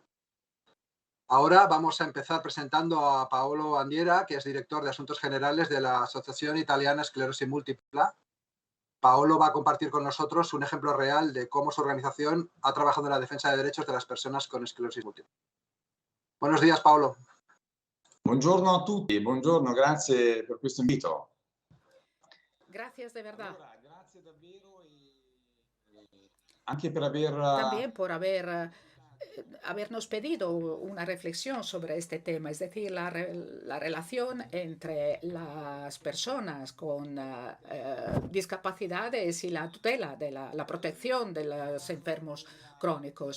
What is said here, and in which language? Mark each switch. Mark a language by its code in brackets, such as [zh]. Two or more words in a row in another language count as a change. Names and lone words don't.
[es] Ahora vamos a empezar presentando a Paolo Andiera, que es director de Asuntos Generales de la Asociación Italiana Esclerosis Múltiple. Paolo va a compartir con nosotros un ejemplo real de cómo su organización ha trabajado en la defensa de derechos de las personas con esclerosis múltiple. Buenos días, Paolo. [it] Buongiorno a tutti, buongiorno, grazie per questo invito. [es] Gracias de verdad. [it] Allora, grazie davvero anche per aver [es] También por habernos pedido una reflexión sobre este tema, es decir, la relación entre las personas con discapacidades y la tutela de la protección de los enfermos crónicos.